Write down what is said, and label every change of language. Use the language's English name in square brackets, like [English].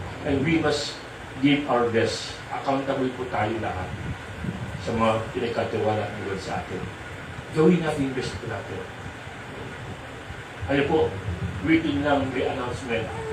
[English] And we must give our best. [Filipino] Accountable po tayo lahat sa mga pinagkatiwalaan ng Lord sa atin. Gawin natin yung best po natin. Ano po, waiting lang may announcement.